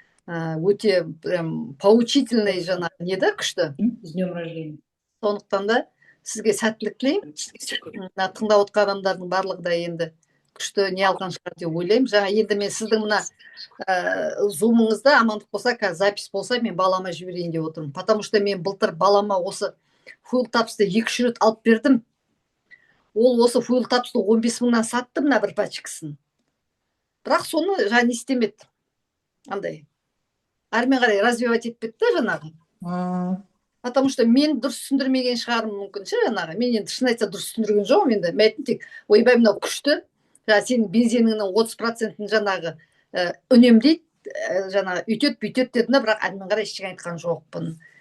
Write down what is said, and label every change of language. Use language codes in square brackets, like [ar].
[kk] Өте прям поучительный жаңа не да, күшті. [ru] С днем рождения. [kk] Сондықтан да сізге сәттілік тілеймін. Тыңдап отқан адамдардың барлығы да енді күшті не алған шығар деп ойлаймын. Жаңа енді мен сіздің мына зумыңызда амандық болса, қазір запись болса, мен балама жіберейін деп отырмын. [ru] Потому что [kk] мен былтыр балама осы фуилтапсты 2-3 рет алып бердім. Ол осы фуилтапсты 15 мыңнан сатты мына бір пачкасын. Бірақ соны жаңа не істемеді. Андай. Әрмен қарай развивать етпеді жаңағы. [ru] Потому что [kk] мен дұрыс түсіндірмеген шығарым мүмкін ше жаңағы. Мен енді шын айтса дұрыс түсіндірген жоқпын енді. Мәтін тек ойбай мынау күшті. Жаңа сенің бензиніңнің 30%-ін жаңағы үнемдейді, жаңағы үйтеді бүйтеді деді, бірақ әрмен қарай ештеңе айтқан жоқпын.